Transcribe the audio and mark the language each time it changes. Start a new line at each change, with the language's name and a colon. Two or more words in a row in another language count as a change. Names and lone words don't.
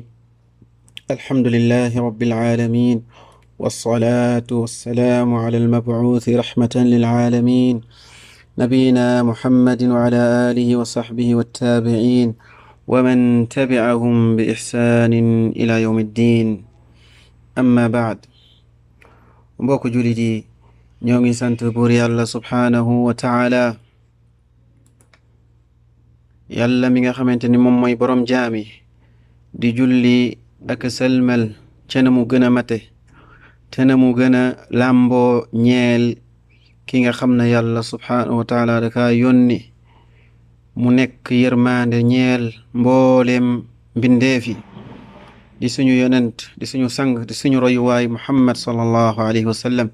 Arabic: الحمد لله رب العالمين، والصلاة والسلام على المبعوث رحمة للعالمين، نبينا محمد وعلى آله وصحبه والتابعين ومن تبعهم بإحسان إلى يوم الدين. أما بعد،
Wolof: mbokk jullit yi ñoo ngi sant buur yàlla
Arabic: سبحانه وتعالى,
Wolof: yàlla mi nga xamante ni moom mooy boroom jaami, di julli ak sëlmal ca na mu gën a mate te na mu gën a làmboo ñeel ki nga xam ne yàlla
Arabic: سبحانه وتعالى
Wolof: daka yónni mu nekk yërmaande ñeel mbooleem mbindeefi, di suñu yonent, di suñu sang, di suñu royuwaay muhammad
Arabic: صلى الله عليه وسلم.